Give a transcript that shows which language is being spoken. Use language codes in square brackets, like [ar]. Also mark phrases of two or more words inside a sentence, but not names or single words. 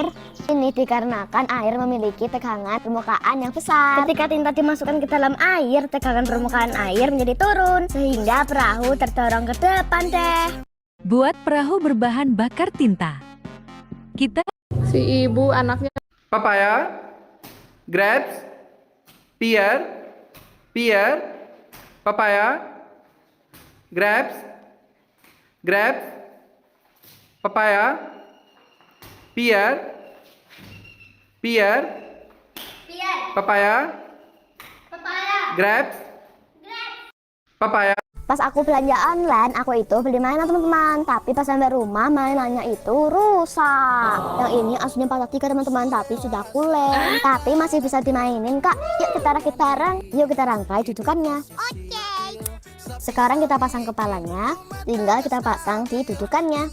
[id] Ini dikarenakan air memiliki tegangan permukaan yang besar. Ketika tinta dimasukkan ke dalam air, tegangan permukaan air menjadi turun. Sehingga perahu terdorong ke depan deh. Buat perahu berbahan bakar tinta. Kita Si ibu anaknya [en] Papaya, grapes, pear, papaya, grapes, papaya, pear, papaya, grapes, papaya. [id] Pas aku belanja online, aku itu beli mainan teman-teman. Tapi pas sampai rumah, mainannya itu rusak. Yang ini aslinya patah 3 teman-teman, tapi sudah kuleng. Tapi masih bisa dimainin kak. Yuk kita rakit bareng. Yuk kita rangkai dudukannya. Sekarang kita pasang kepalanya, tinggal kita pasang di dudukannya.